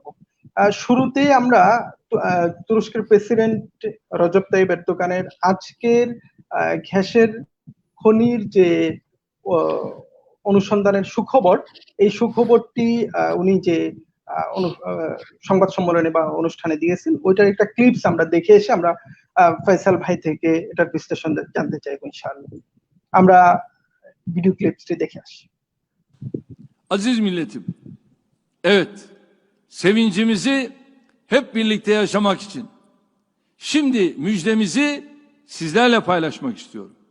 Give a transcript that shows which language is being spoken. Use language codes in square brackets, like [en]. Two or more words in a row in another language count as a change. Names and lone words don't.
[bn] শুরুতে আমরা তুরস্কের প্রেসিডেন্ট রজব তাইয়িপ এরদোগানের আজকের গ্যাসের খনির যে অনুসন্ধানের সুখবর, এই সুখবরটি উনি যে সংবাদ সম্মেলনে বা অনুষ্ঠানে দিয়েছেন, ওইটার একটা ক্লিপস আমরা দেখে এসে আমরা ফয়সাল ভাই থেকে এটার বিশ্লেষণ জানতে চাইবো ইনশাআল্লাহ। আমরা ভিডিও ক্লিপসটি দেখে আসি। [tr] Aziz milletim, evet, sevincimizi hep birlikte yaşamak için şimdi müjdemizi sizlerle paylaşmak istiyorum.